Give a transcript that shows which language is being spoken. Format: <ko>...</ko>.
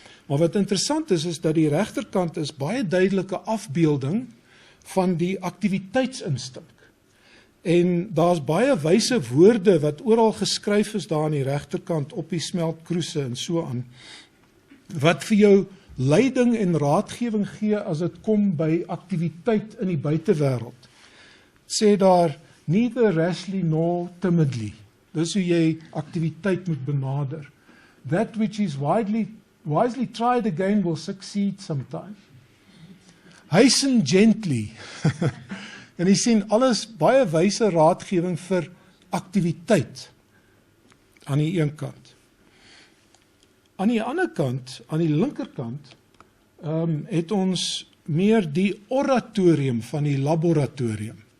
<af>Maar wat interessant is dat die regterkant is baie duidelike afbeelding van die aktiwiteitsinstink. En daar's baie wyse woorde wat oral geskryf is daar aan die regterkant op die smeltkroese en so aan, wat vir jou leiding en raadgewing gee as dit kom by aktiwiteit in die buitewêreld. Sê daar,</af> <en>neither rashly nor timidly.</en> <af>Dis hoe jy aktiwiteit moet benader.</af> <en>That which is wisely tried again will succeed sometime. Hasten gently.</en> <af>En jy sien alles baie wyse raadgewing vir aktiwiteit aan die een kant. Aan die ander kant, aan die linkerkant, het ons meer die oratorium van die laboratorium.</af>